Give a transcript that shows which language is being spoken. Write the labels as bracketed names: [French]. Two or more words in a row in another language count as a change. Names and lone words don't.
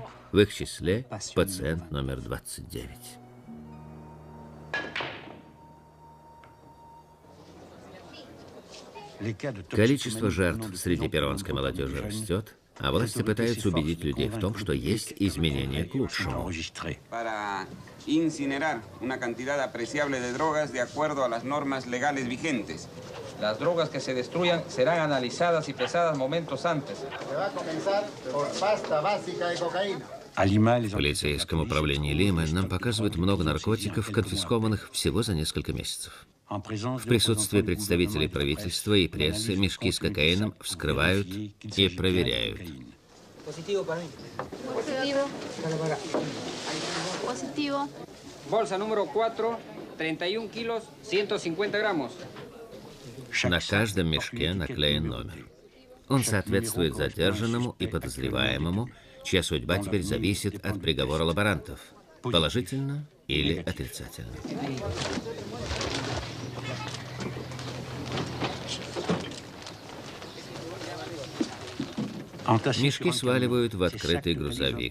[Russian] В их числе пациент номер 29. Количество жертв среди перуанской молодежи растет, а власти пытаются убедить людей в том, что есть изменения к лучшему. [Spanish] Incinerar una cantidad apreciable de drogas de acuerdo a las normas legales vigentes. Las drogas que se destruyan serán analizadas y pesadas momentos antes. Se va a comenzar por pasta básica de cocaína. [Russian] В полицейском управлении Лимы нам показывают много наркотиков, конфискованных всего за несколько месяцев. В присутствии представителей правительства и прессы мешки с кокаином вскрывают и проверяют. [Spanish] Bolsa número 4, 31 kilos, 150 gramos. [Russian] На каждом мешке наклеен номер. Он соответствует задержанному и подозреваемому, чья судьба теперь зависит от приговора лаборантов, положительно или отрицательно. Мешки сваливают в открытый грузовик.